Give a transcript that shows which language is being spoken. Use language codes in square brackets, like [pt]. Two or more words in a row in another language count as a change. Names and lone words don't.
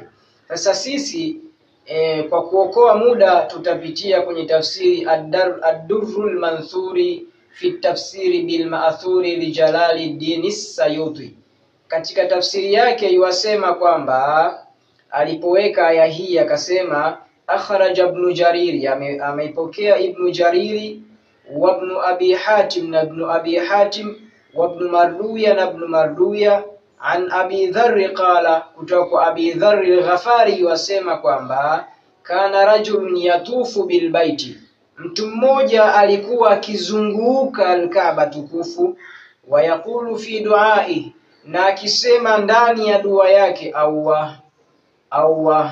[sw] Sasa sisi kwa kuokoa muda tutapitia kwenye tafsiri ad-Durrul Manthuri fi tafsiri bil Ma'thuri li Jalaluddin as-Sayuti. Katika tafsiri yake yuasema kwamba alipoweka aya hii akasema [ar] أخرج ابن جرير, [sw] ameipokea ibn Jariri wa ibn Abi Hatim na ibn Abi Hatim wa ibn Marduya na ibn Marduya [ar] عن أبي ذر قال, [sw] kutoka Abi Dharr al-Ghafari wasema kwamba [ar] كان رجل يطوف بالبيت, [sw] mtu mmoja alikuwa akizunguka al-Kaaba tukufu, [ar] ويقول في دعائه, [sw] na akisema ndani ya dua yake Allah.